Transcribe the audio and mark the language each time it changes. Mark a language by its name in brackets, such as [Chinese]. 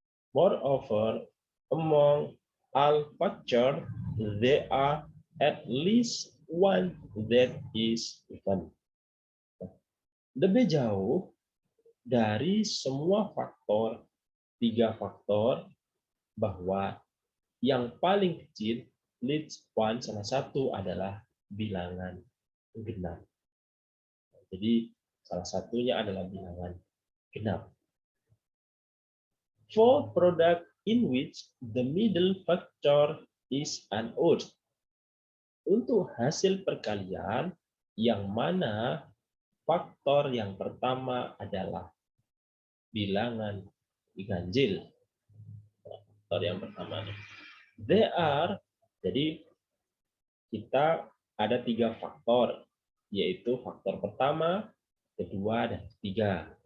[English] Moreover, among all factors, there are at least one that is even. [Indonesian] Lebih jauh dari semua faktor, 3 faktor, bahwa yang paling kecil, [English] least one, [Indonesian] salah satu adalah bilangan genap. Jadi salah satunya adalah bilangan genap. [English] For product in which the middle factor is an odd. [Indonesian] Untuk hasil perkalian yang mana faktor yang pertama adalah bilangan ganjil. Faktor yang pertama. [English] There are, [Indonesian] jadi kita ada 3 faktor, yaitu faktor pertama, kedua, dan ketiga.